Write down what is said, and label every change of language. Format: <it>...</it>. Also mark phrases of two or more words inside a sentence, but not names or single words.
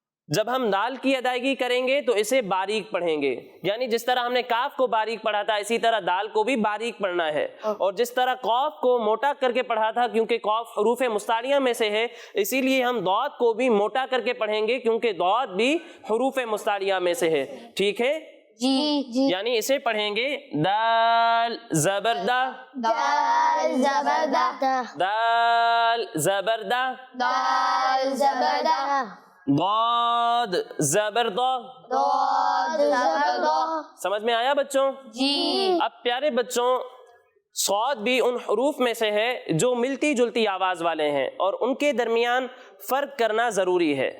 <ur>جب ہم دال کی ادائیگی کریں گے تو اسے باریک پڑھیں گے، یعنی جس طرح ہم نے کاف کو باریک پڑھا تھا اسی طرح دال کو بھی باریک پڑھنا ہے، اور جس طرح قاف کو موٹا کر کے پڑھا تھا کیونکہ قاف حروف مستعلیہ میں سے ہے، اسی لیے ہم ضاد کو بھی موٹا کر کے پڑھیں گے کیونکہ ضاد بھی حروف مستعلیہ میں سے ہے، ٹھیک ہے جی یعنی اسے پڑھیں گے دال زبردہ، دال زبردہ، دال زبردہ، دال زبردہ، ضاد زبردہ، ضاد زبردہ۔ سمجھ میں آیا بچوں؟ جی اب پیارے بچوں، صاد بھی ان حروف میں سے ہے جو ملتی جلتی آواز والے ہیں اور ان کے درمیان فرق کرنا ضروری ہے۔</ur>